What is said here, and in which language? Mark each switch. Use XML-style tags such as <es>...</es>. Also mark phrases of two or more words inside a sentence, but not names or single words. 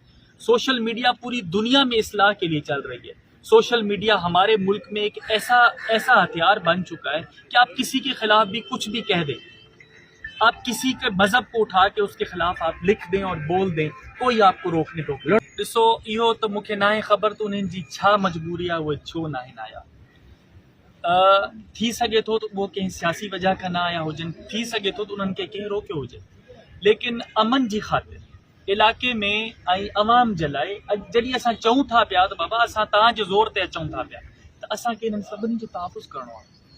<ur>سوشل میڈیا پوری دنیا میں اصلاح کے لیے چل رہی ہے۔ سوشل میڈیا ہمارے ملک میں ایک ایسا ہتھیار بن چکا ہے کہ آپ کسی کے خلاف بھی کچھ بھی کہہ دیں، آپ کسی کے مذہب کو اٹھا کے اس کے خلاف آپ لکھ دیں اور بول دیں، کوئی آپ کو روکنے ٹوکنے۔</ur> <sd>ॾिसो इहो त मूंखे नाहे ख़बर त उन्हनि जी छा मजबूरी आहे, उहे छो न आहिनि आया। थी सघे थो त उहो कंहिं सियासी वजह खां न आया हुजनि, थी सघे थो त उन्हनि खे कंहिं रोकियो हुजे, लेकिन अमन जी ख़ातिर इलाइक़े में ऐं अवाम जे लाइ जॾहिं असां चऊं था पिया त बाबा असां तव्हांजे ज़ोर ते अचूं था पिया, त असांखे इन्हनि सभिनी जो तहफ़ुज़ करिणो आहे।</sd>